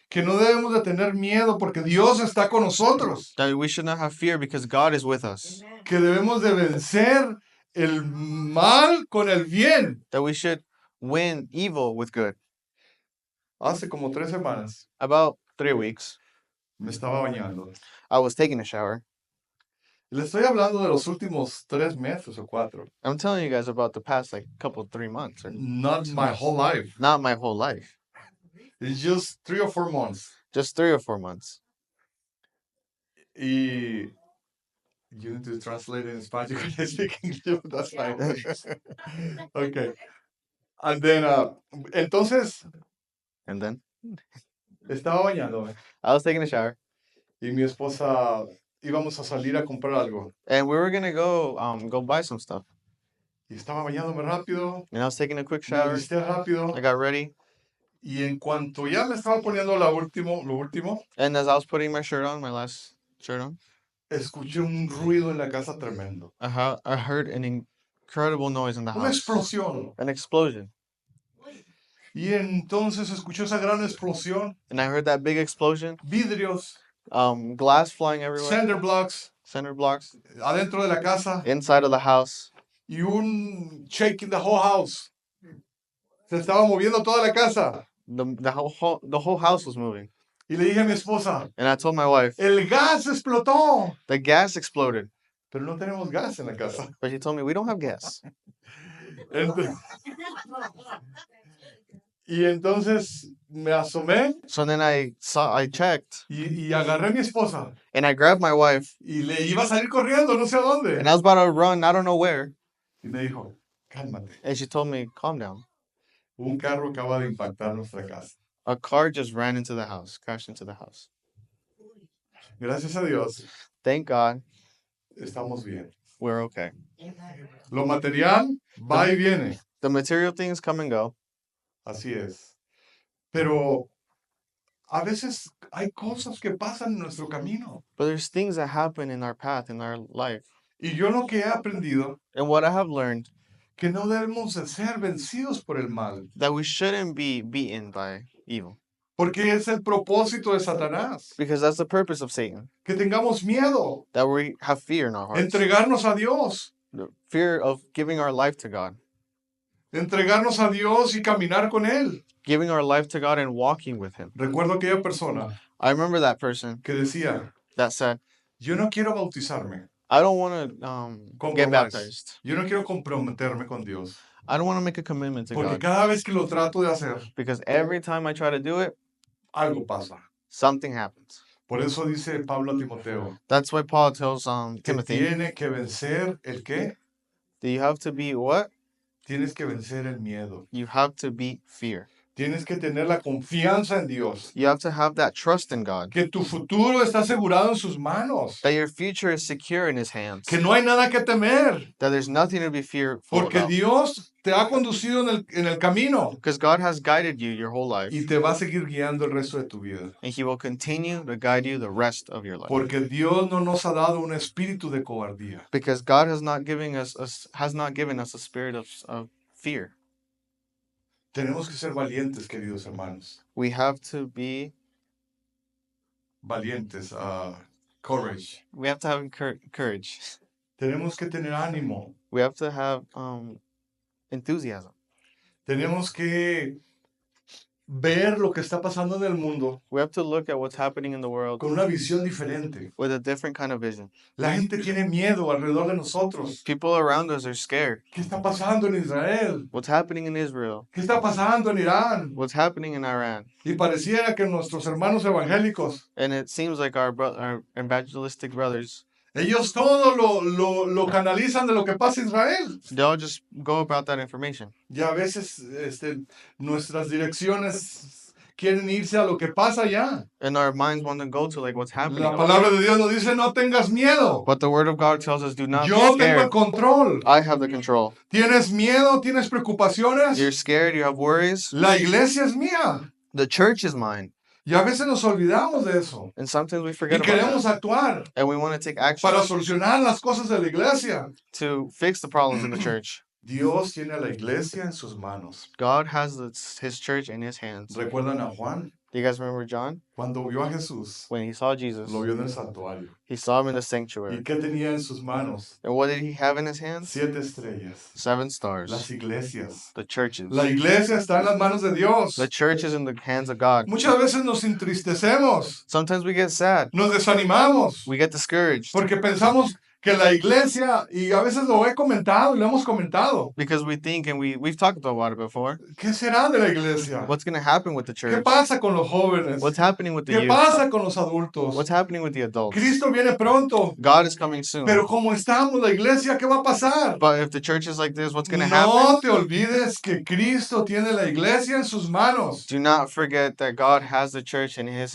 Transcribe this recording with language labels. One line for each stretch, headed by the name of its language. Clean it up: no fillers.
Spanish: que no debemos de tener miedo porque Dios está con nosotros,
English: that we should not have fear because God is with us,
Spanish: que debemos de vencer el mal con el bien.
English: that we should win evil with good.
Spanish: Hace como 3 semanas
English: About 3 weeks,
Spanish: me estaba bañando.
English: I was taking a shower.
Spanish: Le estoy hablando de los últimos 3 meses o 4.
English: I'm telling you guys about the past 3 months, or Not my whole life. not my whole life, It's just 3 or 4 months. just 3 or 4 months. Y you need to translate it in Spanish. You can speak English, but that's fine. Okay. And then, entonces, And then
Spanish: estaba bañándome
English: I was taking a shower,
Spanish: y mi esposa íbamos a salir a comprar algo.
English: and we were gonna go buy some stuff.
Spanish: Y estaba bañándome rápido,
English: And I was taking a quick
Spanish: me
English: shower.
Spanish: alisté rápido.
English: I got ready,
Spanish: Y en cuanto ya me estaba poniendo lo último,
English: and as I was putting my shirt on, my last shirt on,
Spanish: escuché un ruido en la casa tremendo.
English: I heard an incredible noise in the
Spanish: Una
English: house,
Spanish: explosión.
English: an explosion,
Spanish: Y entonces escuchó esa gran explosión.
English: and I heard that big explosion,
Spanish: Vidrios,
English: glass flying everywhere, cinder blocks, center blocks,
Spanish: adentro de la casa.
English: inside of the house,
Spanish: Y un
English: shake in the whole house.
Spanish: Se estaba moviendo toda la casa.
English: the whole house was moving.
Spanish: Y le dije a mi esposa,
English: And I told my wife,
Spanish: el gas explotó.
English: the gas exploded,
Spanish: Pero no tenemos gas en la casa.
English: but she told me we don't have gas.
Spanish: Ent- y entonces me asomé
English: So then I checked,
Spanish: y agarré a mi esposa.
English: and I grabbed my wife,
Spanish: Y le iba a salir corriendo, no sé a dónde.
English: and I was about to run, I don't know where,
Spanish: Y me dijo, cálmate.
English: and she told me, calm down.
Spanish: Un carro acaba de impactar nuestra casa.
English: A car just ran into the house, crashed into the house.
Spanish: Gracias a Dios,
English: Thank God
Spanish: estamos bien.
English: we're okay.
Spanish: Lo material va y viene.
English: The material things come and go,
Spanish: Así es. Pero a veces hay cosas que pasan en nuestro camino.
English: but there's things that happen in our path, in our life.
Spanish: Y yo lo que he aprendido,
English: And what I have learned,
Spanish: que no debemos de ser vencidos por el mal.
English: that we shouldn't be beaten by evil,
Spanish: Porque es el propósito de Satanás.
English: because that's the purpose of Satan,
Spanish: Que tengamos miedo.
English: that we have fear in our hearts,
Spanish: Entregarnos a Dios.
English: the fear of giving our life to God,
Spanish: Entregarnos a Dios y caminar con Él.
English: giving our life to God and walking with Him.
Spanish: Recuerdo aquella persona
English: I remember that person
Spanish: que decía,
English: that said,
Spanish: yo no quiero bautizarme.
English: I don't want to get Compromise. baptized.
Spanish: Yo no quiero comprometerme con Dios.
English: I don't want to make a commitment to
Spanish: Porque
English: God,
Spanish: cada vez que lo trato de hacer,
English: because every time I try to do it,
Spanish: algo pasa.
English: something happens.
Spanish: Por eso dice Pablo a Timoteo,
English: That's why Paul tells
Spanish: que
English: Timothy,
Spanish: tiene que vencer el qué?
English: that you have to be what?
Spanish: Tienes que vencer el miedo.
English: You have to beat fear.
Spanish: Tienes que tener la confianza en Dios.
English: You have to have that trust in God,
Spanish: Que tu futuro está asegurado en sus manos.
English: that your future is secure in His hands,
Spanish: Que no hay nada que temer.
English: that there's nothing to be fearful
Spanish: Porque
English: about,
Spanish: Dios te ha conducido en el camino.
English: because God has guided you your whole life,
Spanish: Y te va a seguir guiando el resto de tu vida.
English: and He will continue to guide you the rest of your life.
Spanish: Porque Dios no nos ha dado un espíritu de cobardía.
English: Because God has not given us a spirit of fear.
Spanish: Tenemos que ser valientes, queridos hermanos.
English: We have to be.
Spanish: Valientes, courage.
English: We have to have courage.
Spanish: Tenemos que tener ánimo.
English: We have to have enthusiasm.
Spanish: Tenemos que ver lo que está pasando en el mundo
English: We have to look at what's happening in the world
Spanish: con una visión diferente.
English: with a different kind of vision.
Spanish: La gente tiene miedo alrededor de nosotros.
English: People around us are scared.
Spanish: ¿Qué está pasando en Israel?
English: What's happening in Israel?
Spanish: ¿Qué está pasando en Irán?
English: What's happening in Iran?
Spanish: Y pareciera que nuestros hermanos evangélicos,
English: And it seems like our evangelistic brothers,
Spanish: ellos todo lo canalizan de lo que pasa en Israel.
English: they all just go about that information.
Spanish: Y a veces nuestras direcciones quieren irse a lo que pasa allá.
English: And our minds want to go to like what's happening.
Spanish: La palabra de Dios nos dice, no tengas miedo.
English: But the word of God tells us, do not be
Spanish: Yo tengo el
English: scared.
Spanish: control.
English: I have the control.
Spanish: ¿Tienes miedo? ¿Tienes
English: You're
Spanish: preocupaciones?
English: scared, you have worries.
Spanish: La iglesia es mía.
English: The church is mine.
Spanish: Y a veces nos olvidamos de eso.
English: And sometimes we
Spanish: Y
English: forget about
Spanish: queremos
English: that.
Spanish: actuar
English: And we want to take action
Spanish: para solucionar las cosas de la iglesia.
English: to fix the problems in the church.
Spanish: Dios tiene a la iglesia en sus manos.
English: God has his church in his hands.
Spanish: ¿Recuerdan a Juan?
English: Do you guys remember John?
Spanish: Cuando vio a Jesús,
English: When he saw Jesus,
Spanish: lo vio en el santuario.
English: he saw him in the
Spanish: ¿Y
English: sanctuary.
Spanish: qué tenía en sus manos?
English: And what did he have in his hands?
Spanish: 7 estrellas.
English: 7
Spanish: Las
English: stars.
Spanish: iglesias.
English: The churches.
Spanish: La iglesia está en las manos de Dios.
English: The church is in the hands of God.
Spanish: Muchas veces nos entristecemos,
English: Sometimes we get sad.
Spanish: nos desanimamos,
English: We get discouraged
Spanish: porque pensamos que la iglesia, y a veces lo he comentado y lo hemos comentado,
English: because we think, and we've talked about it before,
Spanish: ¿qué será de la iglesia?
English: what's going to happen with the
Spanish: ¿Qué
English: church?
Spanish: pasa con los jóvenes?
English: What's happening with the
Spanish: ¿Qué
English: youth?
Spanish: pasa con los adultos?
English: What's happening with the adults?
Spanish: Cristo viene pronto,
English: God is coming soon.
Spanish: pero como estamos la iglesia, ¿qué va a pasar?
English: But if the church is like this, what's going to happen?
Spanish: No te olvides que Cristo tiene la iglesia en sus manos.
English: Do not forget that God has the church in his